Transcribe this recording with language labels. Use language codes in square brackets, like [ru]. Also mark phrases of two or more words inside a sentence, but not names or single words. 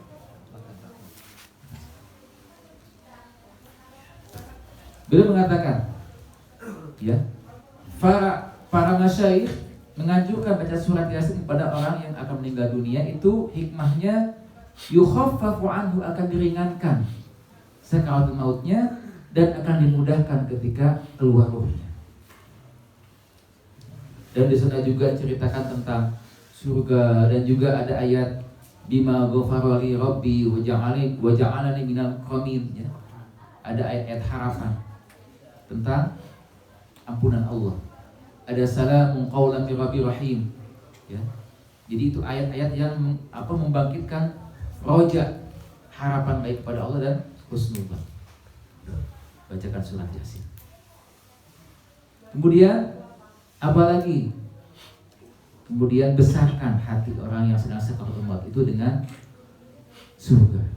[id] beliau mengatakan, ya, para masyayikh menganjurkan baca surat Yasin kepada orang yang akan meninggal dunia, itu hikmahnya [ar] يخفف عنه, [id] akan diringankan sakaratul mautnya dan akan dimudahkan ketika keluar ruhnya. Dan di sana juga ceritakan tentang surga, dan juga ada ayat [ar] بما غفر لي ربي وجعلني من المكرمين, [id] ya. Ada ayat-ayat harapan tentang ampunan Allah. Ada [ar] سلام قولا من رب رحيم, [id] ya. Jadi itu ayat-ayat yang membangkitkan roja, harapan baik kepada Allah dan husnuzan. Bacakan surat Yasin. Kemudian apa lagi? Kemudian besarkan hati orang yang sedang sakaratul maut itu dengan surga.